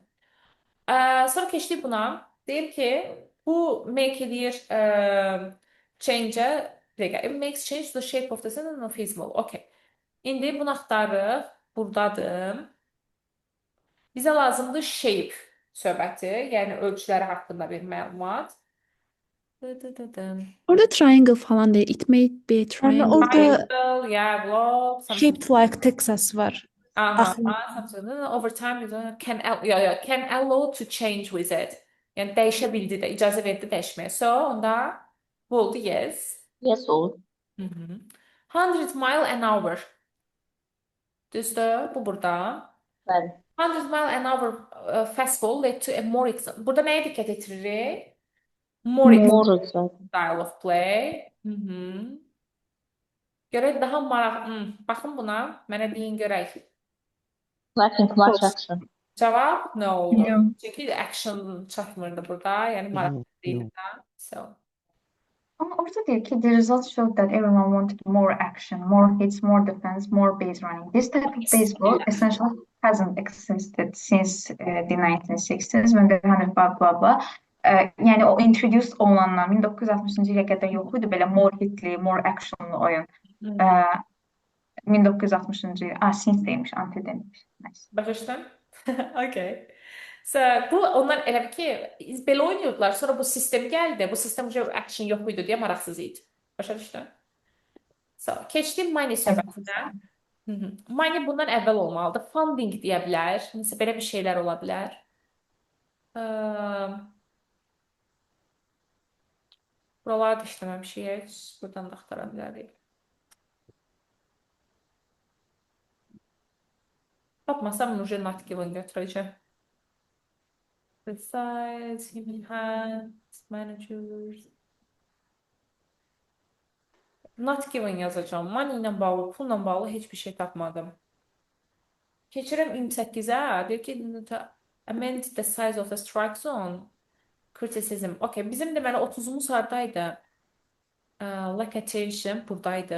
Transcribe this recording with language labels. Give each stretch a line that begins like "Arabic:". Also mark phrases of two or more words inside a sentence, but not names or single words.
Azerbaijani: Sonra keçdik buna. Deyir ki, bu make edir change-ə,
English: it makes change to the shape of the sentence or feasible. Okay.
Azerbaijani: İndi bunu axtarırıq. Buradadır. Bizə lazımdır shape söhbəti, yəni ölçüləri haqqında bir məlumat. Orada triangle falan deyil.
English: It may be a
Azerbaijani: Yəni triangle. orada
English: Triangle, yeah, block, something. shaped like Texas var. Something. Over time, can allow to change with it.
Azerbaijani: Yəni dəyişə bildi də, icazə verdi dəyişməyə. So, onda bu oldu, yes. yes oldu.
English: 100 mile an hour.
Azerbaijani: Düzdür, bu burada. Bəli.
English: 100 mile an hour fastball led to a more
Azerbaijani: burada nəyə diqqət etiririk?
English: More More exciting. style of play.
Azerbaijani: Görək daha maraq. Baxın buna, mənə deyin görək.
English: Lacking much action.
Azerbaijani: Cavab nə oldu? No. Çünki action çatmırdı burada, yəni maraq deyildi də. So,
Turkish: Ama orada diyor ki
English: the results showed that everyone wanted more action, more hits, more defense, more base running. This type of baseball essentially hasn't existed since the 1960s when they had blah blah blah.
Azerbaijani: Yani o introduced olanlar 1960 ilə qədər yox idi belə
English: more hitli, more actionlı
Azerbaijani: oyun. 1960-cı il, since demiş, anti demiş. Nice. başa düşdün? Okay. So, bu onlar elə ki, belə oynayırdılar, sonra bu sistem gəldi, bu sistem action yox idi deyə maraqsız idi. Başa düşdün? So, keçdim money söhbətinə. Money bundan əvvəl olmalıdır. Funding deyə bilər. Nəsə belə bir şeylər ola bilər. Buralarda işləməmişik heç. Buradan da axtara bilərik. Tapmasam Nurjen Natkiv'in götürəcəm.
English: Besides, human hands, managers. Not given
Azerbaijani: yazacağım. Money ilə bağlı, pulla bağlı heç bir şey tapmadım. Keçirəm 28-ə. Deyir ki,
English: amend the size of the strike zone. Criticism.
Azerbaijani: Okay, bizim deməli 30'umuz hardaydı?
English: Like attention
Azerbaijani: buradaydı.